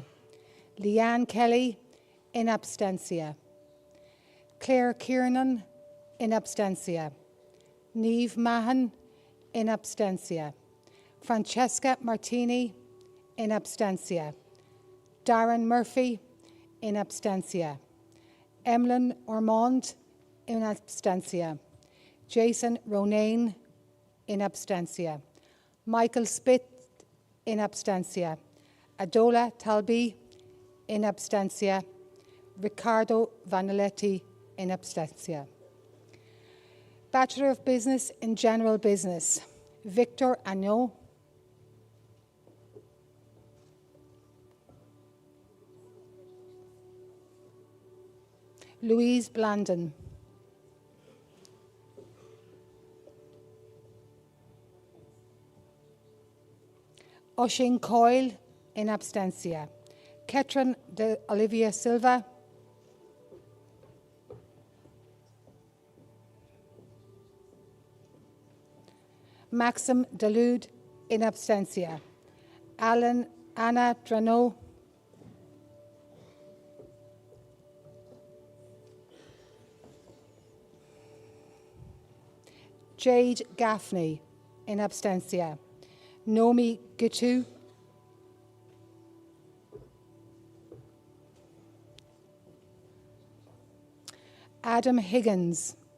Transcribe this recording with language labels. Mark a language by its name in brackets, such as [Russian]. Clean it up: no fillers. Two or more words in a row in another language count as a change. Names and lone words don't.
[English] Leanne Kelly, [Latin] in absentia. [English] Claire Kiernan, [Latin] in absentia. [English] Niamh Mahan, [Latin] in absentia. [English] Francesca Martini, [Latin] in absentia. [English] Darren Murphy, [Latin] in absentia. [English] Emlyn Ormond, [Latin] in absentia. [English] Jason Ronayne, [Latin] in absentia. [English] Michael Spitt, [Latin] in absentia. [English] Adola Talbi, [Latin] in absentia. [English] Riccardo Vaniletti, [Latin] in absentia. [English] Bachelor of Business in General Business. Victor Agneau. Louise Blandon. Oisin Coyle, [Latin] in absentia. [English] Ketran de Olivia Silva. Maxim Dalude, [Latin] in absentia. [English] Anna Drano. Jade Gaffney, [Latin] in absentia. [English] Nomi Gitu. Adam Higgins.